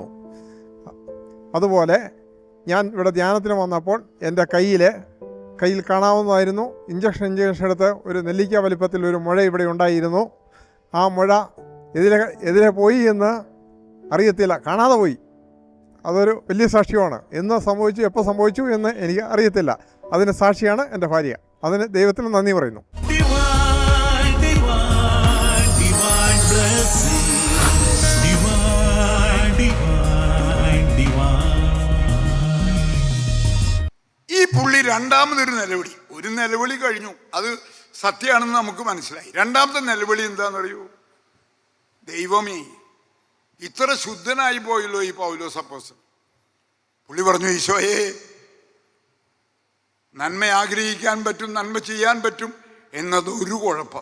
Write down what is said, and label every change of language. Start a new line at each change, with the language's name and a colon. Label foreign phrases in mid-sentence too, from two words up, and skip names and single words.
Malayalam: അതുപോലെ ഞാൻ ഇവിടെ ധ്യാനത്തിന് വന്നപ്പോൾ എൻ്റെ കയ്യിൽ കാണാവുന്നതായിരുന്നു ഇഞ്ചക്ഷൻ എടുത്ത് ഒരു നെല്ലിക്ക വലിപ്പത്തിൽ ഒരു മുഴ ഇവിടെ ഉണ്ടായിരുന്നു. ആ മുഴ എതിരെ പോയി എന്ന് അറിയത്തില്ല, കാണാതെ പോയി. അതൊരു വലിയ സാക്ഷ്യമാണ്. എന്ന് സംഭവിച്ചു, എപ്പോൾ സംഭവിച്ചു എന്ന് എനിക്ക് അറിയത്തില്ല. അതിന് സാക്ഷിയാണ് എൻ്റെ ഭാര്യ. അതിന് ദൈവത്തിന് നന്ദി പറയുന്നു.
English: Divine, divine, divine blessing. Divine, divine, divine.
Malayalam: ഈ പുള്ളി രണ്ടാമതൊരു നിലവിളി, ഒരു നിലവിളി കഴിഞ്ഞു, അത് സത്യമാണെന്ന് നമുക്ക് മനസ്സിലായി. രണ്ടാമത്തെ നിലവിളി എന്താണെന്നറിയൂ? ദൈവമേ, ഇത്ര ശുദ്ധനായി പോയല്ലോ ഈ പൗലോസ് അപ്പോസ്തലൻ. പുള്ളി പറഞ്ഞു, ഈശോയെ, നന്മ ആഗ്രഹിക്കാൻ പറ്റും, നന്മ ചെയ്യാൻ പറ്റും എന്നത് ഒരു കുഴപ്പം.